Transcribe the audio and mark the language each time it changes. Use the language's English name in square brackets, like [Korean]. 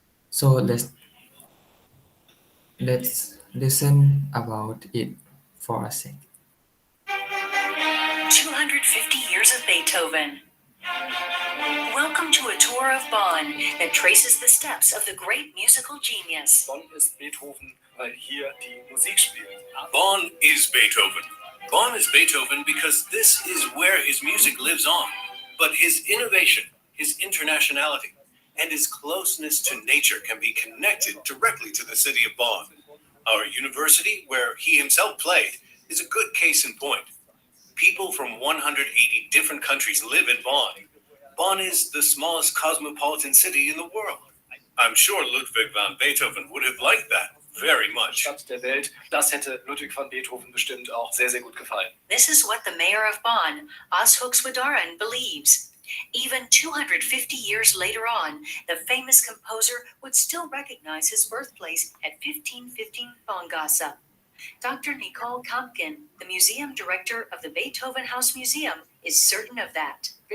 [English] So let's listen about it for a sec. 250 years of Beethoven. Welcome to a tour of Bonn that traces the steps of the great musical genius. [German] Bonn ist Beethoven, weil hier die Musik spielt. [English] Bonn is Beethoven. Bonn is Beethoven because this is where his music lives on. But his innovation, his internationality, and his closeness to nature can be connected directly to the city of Bonn. Our university, where he himself played, is a good case in point. People from 180 different countries live in Bonn. Bonn is the smallest cosmopolitan city in the world. I'm sure Ludwig van Beethoven would have liked that very much. [German] Stadt der Welt, das hätte Ludwig van Beethoven bestimmt auch sehr, sehr gut gefallen. [English] This is what the mayor of Bonn, Ashok Swadaran, believes. Even 250 years later on, the famous composer would still recognize his birthplace at 1515 Bongasse. Dr. Nicole Kampkin, the museum director of the Beethoven House Museum, is certain of that.